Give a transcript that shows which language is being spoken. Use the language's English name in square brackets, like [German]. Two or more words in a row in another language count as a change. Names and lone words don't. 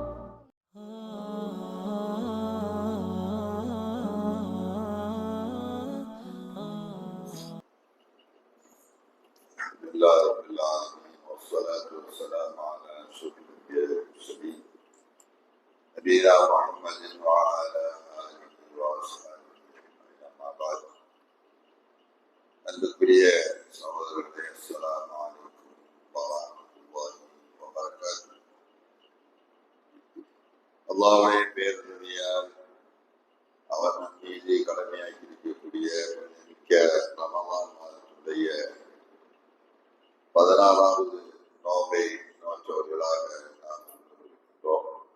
[Arabic] الحمد لله رب العالمين والصلاة والسلام على أشرف الأنبياء والمرسلين نبينا محمد وعلى آله وأصحابه أجمعين أما بعد [Tamil] அன்புக்குரிய சகோதரர்களே, [Arabic] السلام عليكم ورحمة الله وبركاته. [Tamil] அல்லாஹ்வுடைய பேரருளியால் அவர் நம் மீது கடமையாக்கி இருக்கக்கூடிய மிக்க ரமலான் மாதத்துடைய 16வது நோன்பை நோற்றவர்களாக நாம் இருக்கின்றோம்.